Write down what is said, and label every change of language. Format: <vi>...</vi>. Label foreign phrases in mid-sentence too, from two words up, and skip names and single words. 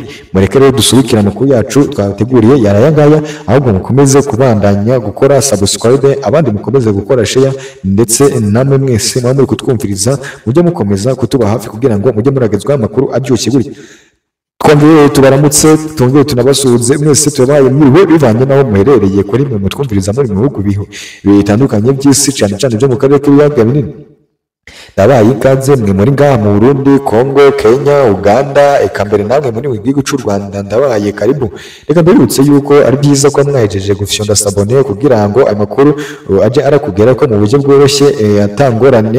<rn>Mureke rero dusubikirane ku yacu twateguriye yarayangaya, ahubwo mukomeze kubandanya gukora subscribe, abandi mukomeze gukora share, ndetse namwe mwese muri kutwumviriza mujye mukomeza kutuba hafi kugira ngo mujye muragezwaho amakuru aryoshye gutya. Twongere tubaramutse, twongere tunabasuhuze mwese, tubaye mwiriwe bivanye naho muherereye kuri mwe mutwumviriza muri mu bihugu bitandukanye by'isi, cyane cyane byo mu karere k'ibiyaga binini. Ndabaye ikaze mwe muri ngaha mu Burundi, Kongo, Kenya, Uganda, eka mbere namwe muri igihugu cy'u Rwanda, ndabaye karibu. Reka mbibutse yuko ari byiza ko mwahejeje gufyonda sabone kugira ngo amakuru aje arakugera ko mu buryo bworoshye atangorane.</rn>